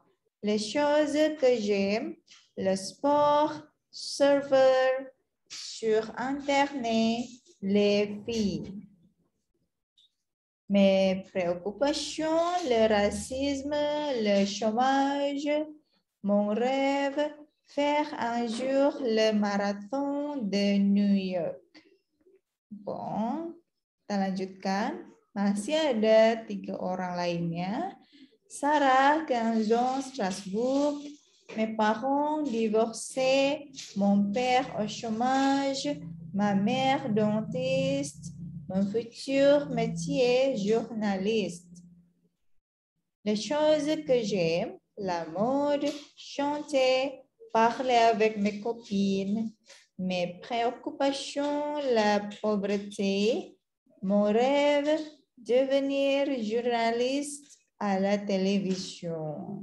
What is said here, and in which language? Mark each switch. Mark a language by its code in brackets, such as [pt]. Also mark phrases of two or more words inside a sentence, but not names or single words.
[fr] Les choses que j'aime, le sport, serveur, sur Internet, les filles. Mes préoccupations, le racisme, le chômage, mon rêve, faire un jour le marathon de New York. Bon, [id] kita lanjutkan. Masih ada 3 orang lainnya. [fr] Sarah, 15 ans, Strasbourg. Mes parents divorcés, mon père au chômage, ma mère dentiste, mon futur métier journaliste. Les choses que j'aime, la mode, chanter, parler avec mes copines, mes préoccupations, la pauvreté, mon rêve, devenir journaliste à la télévision.